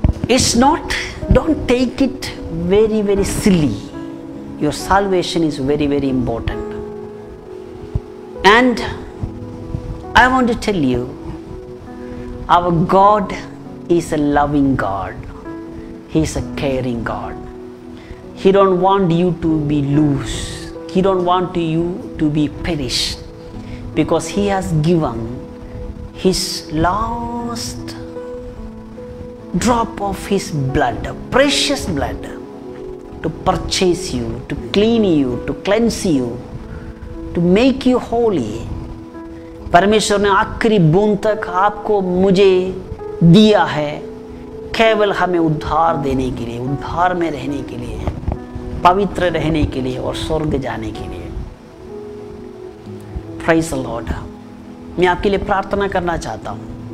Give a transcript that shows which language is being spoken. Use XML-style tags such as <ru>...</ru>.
<en>It's not, don't take it very very silly. Your salvation is very very important. And I want to tell you, our God is a loving God, he is a caring God. He don't want you to be loose. He don't want you to be perished, because he has given his last drop of his blood, precious blood, to purchase you, to clean you, to cleanse you, to make you holy.</en> <hi>परमेश्वर ने आखिरी बूंद तक आपको मुझे दिया है, केवल हमें उद्धार देने के लिए, उद्धार में रहने के लिए, पवित्र रहने के लिए और स्वर्ग जाने के लिए।</hi> <en>Praise the Lord.</en> <hi>मैं आपके लिए प्रार्थना करना चाहता हूँ।</hi>